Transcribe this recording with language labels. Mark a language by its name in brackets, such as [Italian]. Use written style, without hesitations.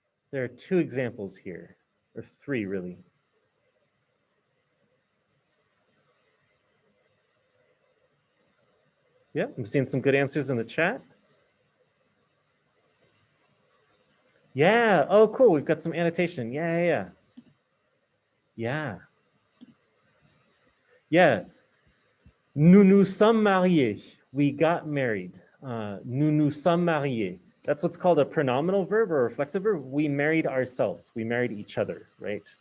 [English] There are two examples here, or three really. Yeah, I'm seeing some good answers in the chat. Yeah, oh cool, we've got some annotation. Yeah. [French] Nous nous sommes mariés. [English] We got married. [French] Nous nous sommes mariés. [English] That's what's called a pronominal verb or a reflexive verb. We married ourselves. We married each other, right?